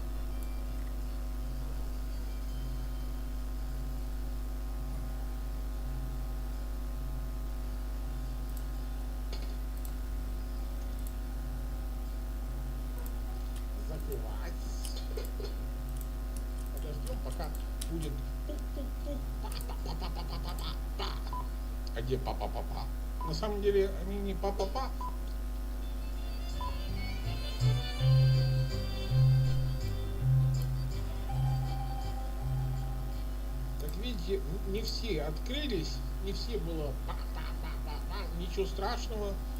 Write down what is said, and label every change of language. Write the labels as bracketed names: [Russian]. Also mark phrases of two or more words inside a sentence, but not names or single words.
[Russian] Закрывать. Подождем, пока будет а где па-па-па-па? На самом деле они не па-па-па. Как видите, не все открылись, не все было па-па-па-па-па. Ничего страшного.